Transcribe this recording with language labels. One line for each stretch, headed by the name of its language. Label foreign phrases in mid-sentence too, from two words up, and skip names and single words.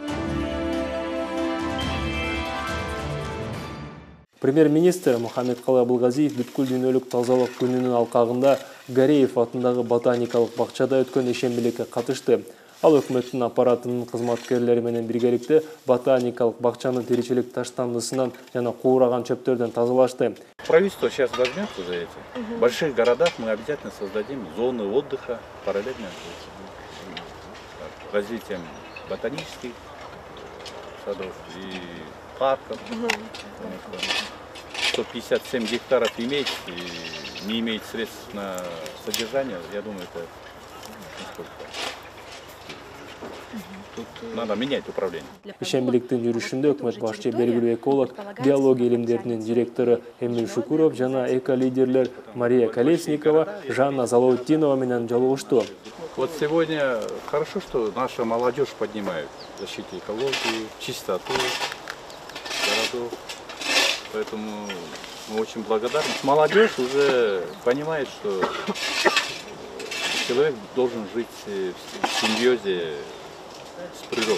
Kyrgyz: Премьер-министр Мухаммедкалый Абылгазиев бүткүл дүйнөлүк тазалык күнүнүн алкагында Гареев атындагы ботаникалык бакчада өткөн ишембилекке катышты. Ал өкмөттүн аппаратынын кызматкерлери менен биргеликте ботаникалык бакчанын тиричилик таштандысынан жана куураган чөптөрдөн тазалашты.
Russian: Правительство сейчас возьмется за эти. В больших городах мы обязательно создадим зоны отдыха параллельно с развитием ботанических садов и парков. 157 гектаров иметь и не иметь средств на содержание, я думаю, это нисколько. Тут надо менять управление.
Kyrgyz: Ишембиликтин жүрүшүндө өкмөт башчы белгилүү эколог, биология илимдеринин директору Эмиль Шукуров жана эко-лидерлер Мария Колесникова, Жанна Залаутдинова менен жолугушту.
Russian: Вот сегодня хорошо, что наша молодежь поднимает защиту экологии, чистоту городов. Поэтому мы очень благодарны. Молодежь уже понимает, что человек должен жить в симбиозе с природой.